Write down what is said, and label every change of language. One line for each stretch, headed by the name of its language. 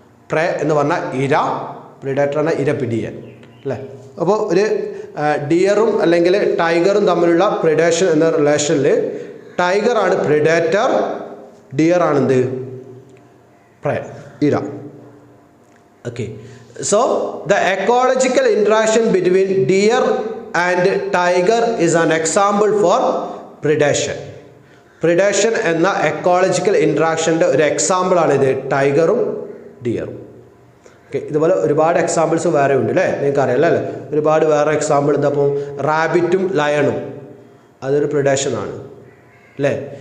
Malayalam: പ്രേ എന്ന് പറഞ്ഞാൽ ഇര, പ്രിഡേറ്റർ എന്നാൽ ഇര പിടിയൻ അല്ലേ? അപ്പോൾ ഒരു ഡിയറും അല്ലെങ്കിൽ ടൈഗറും തമ്മിലുള്ള പ്രിഡേഷൻ എന്ന റിലേഷനിൽ ടൈഗറാണ് പ്രിഡേറ്റർ, ഡിയർ ആണെന്ത്, പ്രേ, ഇര.
English: Okay, so the ecological interaction between deer and tiger is an example for predation.
Malayalam: Predation എന്ന എക്കോളജിക്കൽ ഇൻട്രാക്ഷൻ്റെ ഒരു എക്സാമ്പിൾ ആണ് ഇത്, ടൈഗറും ഡിയറും. ഓക്കെ, ഇതുപോലെ ഒരുപാട് എക്സാമ്പിൾസ് വേറെ ഉണ്ട് അല്ലേ? നിങ്ങൾക്ക് അറിയാം അല്ലേ? ഒരുപാട് വേറെ എക്സാമ്പിൾ എന്താ? അപ്പോൾ റാബിറ്റും ലയണും അതൊരു പ്രിഡേഷനാണ് അല്ലേ?